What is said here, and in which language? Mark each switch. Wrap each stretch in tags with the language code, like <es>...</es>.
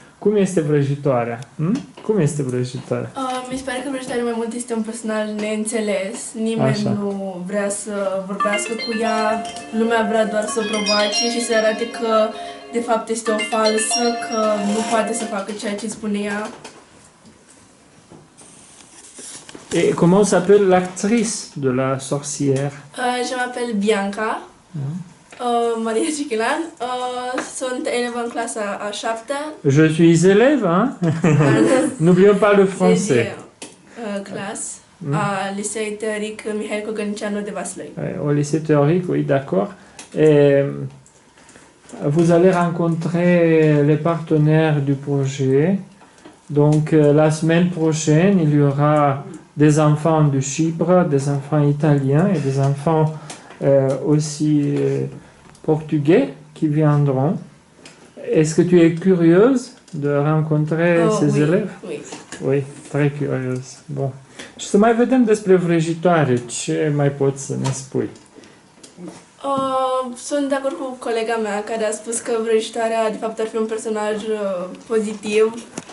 <ro>Cum este vrăjitoarea? Cum este vrăjitoarea? Mi se pare că vrăjitoarea mai mult este un personaj neînțeles. Nimeni nu vrea să vorbească cu ea, lumea vrea doar să o provoace și să arate că de fapt este o falsă, că nu poate să facă ceea ce spune ea.</ro> <fr>Et comment s'appelle l'actrice de la sorcière? Je m'appelle</fr> <ro>Bianca, Maria Cichilan, sunt elevă în clasa a 7-a.</ro> <fr>Je suis élève, hein? N'oublions pas le français. Classe, à lycée théorique Mihail Koganicianu de Vaslui. Au lycée théorique, oui, d'accord. Et vous allez rencontrer les partenaires du projet. Donc, la semaine prochaine, il y aura des enfants de Chypre, des enfants italiens et des enfants aussi portugais qui viendront. Est-ce que tu es curieuse de rencontrer ces élèves? Oui. Oui, très curieuse.</fr> <ro>Bun. Și să mai vedem despre vrăjitoare. Ce mai poți să ne spui? Sunt de acord cu colega mea care a spus că vrăjitoarea de fapt ar fi un personaj pozitiv.</ro>